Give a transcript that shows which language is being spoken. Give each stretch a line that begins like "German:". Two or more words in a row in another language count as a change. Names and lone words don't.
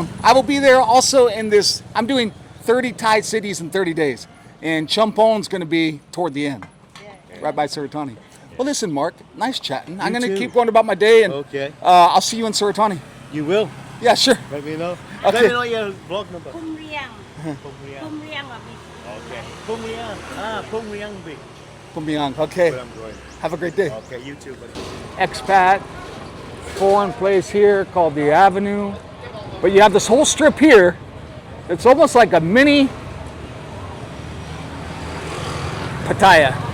English: I will be there also in this. I'm doing 30 Thai cities in 30 days. And Champong's going to be toward the end, right by Suratani. Well, listen, Mark, nice chatting. I'm You going to too. keep going about my day, and Okay. I'll see you in Suratani. You will. Yeah, sure. Let me know. Okay. Let me know your blog number. Phum Riang. Phum Riang.
Vietnamese: Phum Riang là bị
English: Okay. Phum Riang. Phum Riang Beach. Pumbiang. Okay. Where I'm going. Have a great day. Okay, you too, buddy. Expat, foreign place here called the Avenue. But you have this whole strip here. It's almost like a mini Pattaya.